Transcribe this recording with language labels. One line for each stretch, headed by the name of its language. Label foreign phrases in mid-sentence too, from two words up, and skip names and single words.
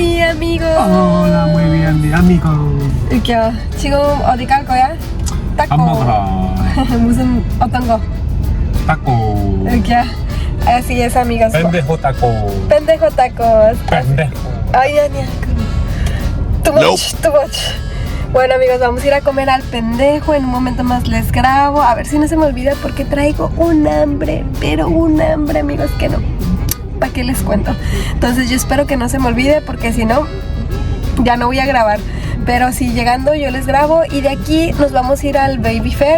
Spanish: amigos. Hola, muy bien, amigos.
Korean: 이렇게요. 지금 어디 갈 거야? 밥 먹으러. 무슨 어떤 거? 타코. 이렇게.
Spanish: Así es, amigos. pendejo taco. Pendejo tacos. pendejo. Ay,
English: Ania. Too much, too much.
Spanish: Bueno, amigos, vamos a ir a comer al pendejo. En un momento más les grabo. A ver si no se me olvida porque traigo un hambre. Pero un hambre, amigos, que no. ¿Para qué les cuento? Entonces yo espero que no se me olvide porque si no, ya no voy a grabar. Pero si llegando yo les grabo y de aquí nos vamos a ir al Baby Fair.